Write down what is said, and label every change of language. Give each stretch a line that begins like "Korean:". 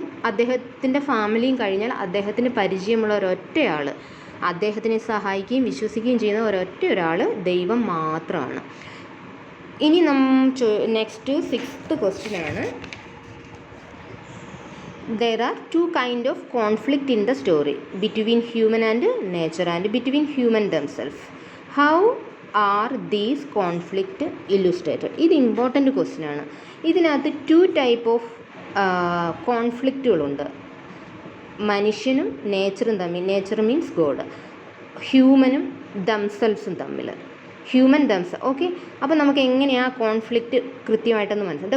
Malayalam: അദ്ദേഹത്തിൻ്റെ ഫാമിലിയും കഴിഞ്ഞാൽ അദ്ദേഹത്തിന് പരിചയമുള്ള ഒരൊറ്റയാൾ, അദ്ദേഹത്തിനെ സഹായിക്കുകയും വിശ്വസിക്കുകയും ചെയ്യുന്ന ഒരൊറ്റ ദൈവം മാത്രമാണ്. ഇനി നെക്സ്റ്റ് 6th ക്വസ്റ്റ്യൻ ആണ്.
English: There are two kind of conflict in the story, between human and nature and between human themselves. How are these conflict illustrated?
Malayalam: ഇത് ഇമ്പോർട്ടൻ്റ് ക്വസ്റ്റ്യൻ ആണ്. ഇതിനകത്ത് 2 type of കോൺഫ്ലിക്റ്റുകളുണ്ട്. മനുഷ്യനും നേച്ചറും തമ്മിൽ, നേച്ചർ മീൻസ് ഗോഡ്, ഹ്യൂമനും ദംസെൽസും തമ്മിൽ, human ദംസ്. Okay, അപ്പോൾ നമുക്ക് എങ്ങനെയാണ് conflict കൃത്യമായിട്ടൊന്ന് മനസ്സിലാക്കാം.